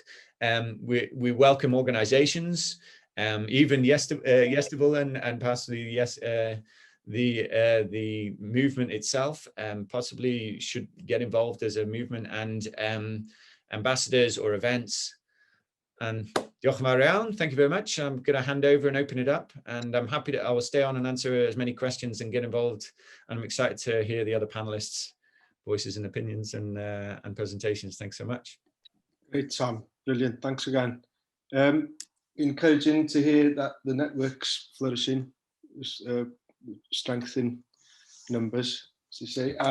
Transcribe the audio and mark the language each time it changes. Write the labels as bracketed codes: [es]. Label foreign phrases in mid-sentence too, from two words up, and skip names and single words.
[en] We welcome organizations, even Yestival and possibly the movement itself possibly should get involved as a movement, and ambassadors or events. [cy] And diolch yn fawr iawn. [en] Thank you very much. I'm going to hand over and open it up, and I will stay on and answer as many questions and get involved. And I'm excited to hear the other panelists' voices and opinions and presentations. Thanks so much. Great, Tom. Brilliant. Thanks again. Encouraging to hear that the network's flourishing, strength in numbers, as you say.